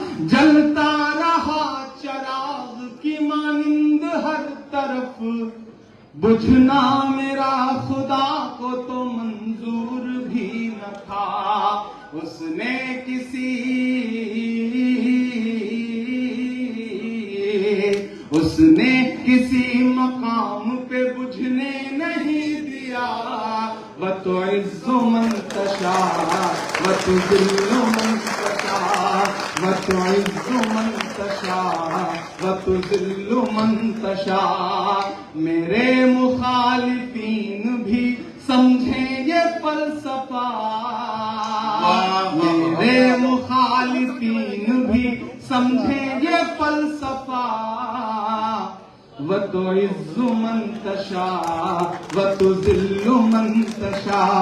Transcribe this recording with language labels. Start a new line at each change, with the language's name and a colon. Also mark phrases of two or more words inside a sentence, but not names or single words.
Urdu: جلتا رہا چراغ کی مانند ہر طرف، بجھنا میرا خدا کو تو منظور بھی نہ تھا. اس نے کسی مقام پہ بجھنے نہیں دیا,
Arabic: وتعز من تشاء وتذل من تشاء، وتعز من تشاء وتذل من تشاء.
Urdu: میرے مخالفین بھی سمجھے یہ فلسفہ، میرے مخالفین بھی سمجھے یہ فلسفہ,
Arabic: وتعز من تشاء وتذل من تشاء.